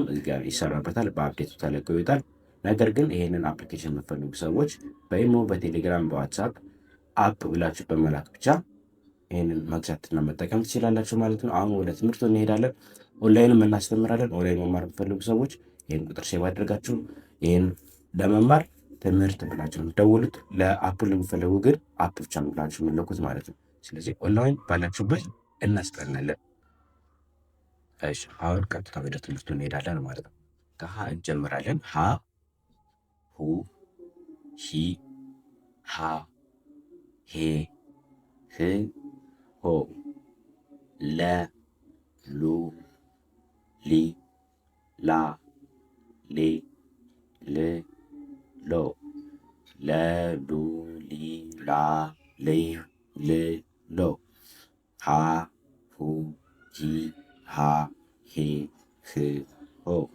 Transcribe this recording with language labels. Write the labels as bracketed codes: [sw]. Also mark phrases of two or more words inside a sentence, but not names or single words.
[am] እዚህ ጋር ይሰራበታል። በአፕዴቱ ተለቆ ይወጣል። ነገር ግን ይሄንን አፕሊኬሽን የምትፈልጉ ሰዎች በኢሞ፣ በቴሌግራም፣ በዋትሳፕ አፕ ብላችሁ በመላክ ብቻ ይህንን መግዛትና መጠቀም ትችላላችሁ ማለት ነው። አሁን ወደ ትምህርቱ እንሄዳለን። ኦንላይንም እናስተምራለን። ኦንላይን መማር የምትፈልጉ ሰዎች ይህን ቁጥር ሴቭ አድርጋችሁ ይህን ለመማር ትምህርት ብላችሁ የምትደውሉት፣ ለአፑል የሚፈልጉ ግን አፕ ብቻ ብላችሁ የምንለኩት ማለት ነው። ስለዚህ ኦንላይን ባላችሁበት እናስጠናለን። እሺ አሁን ቀጥታ ወደ ትምህርቱ እንሄዳለን ማለት ነው። ከሀ እንጀምራለን። ሀ፣ ሁ፣ ሂ፣ ሃ፣ ሄ፣ ህ፣ ሆ፣ ለ፣ ሉ፣ ሊ፣ ላ፣ ሌ፣ ል፣ ሎ፣ ለ፣ ሉ፣ ሊ፣ ላ፣ ሌ፣ ል፣ ሎ፣ ሀ፣ ሁ፣ ሂ፣ ሃ፣ ሄ፣ ህ፣ ሆ፣